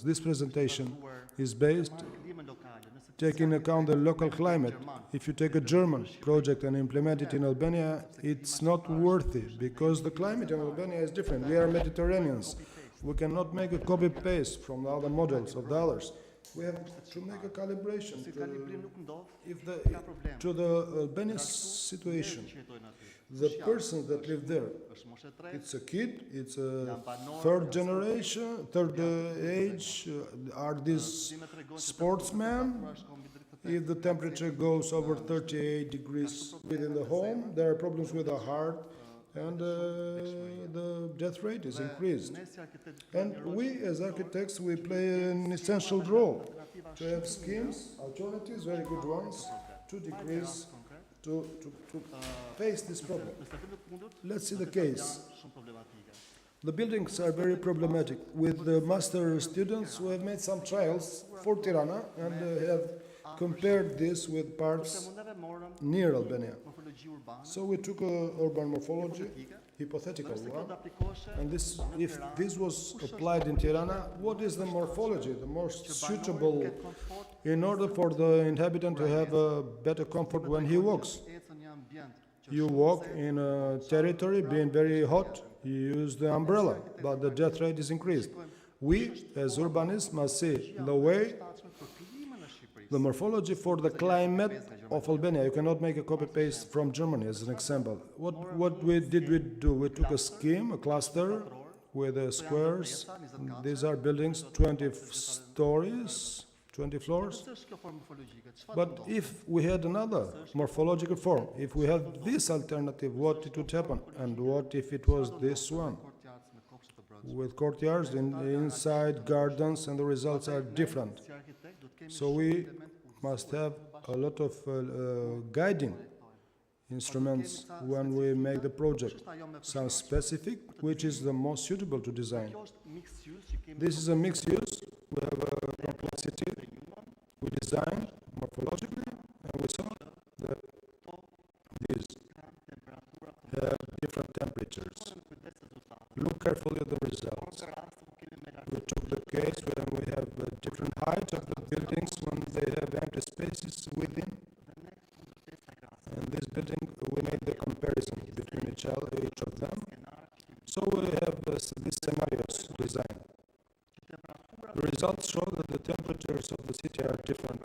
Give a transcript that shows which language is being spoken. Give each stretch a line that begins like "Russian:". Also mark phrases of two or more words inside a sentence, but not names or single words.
English: This presentation is based taking into account the local climate. If you take a German project and implement it in Albania, it's not worthy, because the climate in Albania is different. We are Mediterraneans. We cannot make a copy-paste from the other models of the others. We have to make a calibration
Albanian: Se calibrim nuk ndodh,
English: if the,
Albanian: ka problem.
English: to the Albanian situation.
Albanian: Njerëz që jetojnë aty.
English: The persons that live there,
Albanian: Është moshe 3,
English: it's a kid, it's a
Albanian: janë banor,
English: third generation, third age, are these sportsmen? If the temperature goes over 38 degrees within the home, there are problems with the heart and the death rate is increased. And we as architects, we play an essential role to have schemes, alternatives, very good ones, to decrease, to face this problem. Let's see the case.
Albanian: Shumë problematike.
English: The buildings are very problematic. With the master students, we have made some trials for Tirana and have compared this with parts
Albanian: Neve morëm
English: near Albania.
Albanian: morfologji urbane,
English: So we took urban morphology, hypothetical
Albanian: se
English: one,
Albanian: këto aplikoheshe
English: and this, if this was applied in Tirana, what is the morphology, the most suitable in order for the inhabitant to have a better comfort when he walks?
Albanian: ecën një ambient që
English: You walk in a territory being very hot, you use the umbrella, but the death rate is increased. We, as urbanists, must see the way,
Albanian: shtatshme për klimën e Shqipërisë.
English: the morphology for the climate of Albania. You cannot make a copy-paste from Germany, as an example. What we do? We took a scheme, a cluster, with the squares. These are buildings, 20 stories, 20 floors.
Albanian: Ç'është kjo formë morfologjike? Çfarë
English: But
Albanian: ndodh?
English: if we had another morphological form, if we had this alternative, what it would happen? And what if it was this one?
Albanian: Courtyards me kopshte të brendshme.
English: With courtyards inside gardens, and the results are different.
Albanian: Si arkitekt do të kemi
English: So we must have a lot of guiding instruments when we make the project. Some specific, which is the most suitable to design.
Albanian: Kjo është
English: mixed use
Albanian: që kemi
English: This is a mixed use. We have a complexity. We design morphologically, and we saw that these
Albanian: temperatura të
English: have different temperatures.
Albanian: kujdes rezultate.
English: Look carefully at the results.
Albanian: Në rast ku kemi me
English: We took the case when we have different height of the buildings when they have empty spaces within. And this building, we made the comparison between each of them. So we have these scenarios designed. The results show that the temperatures of the city are different.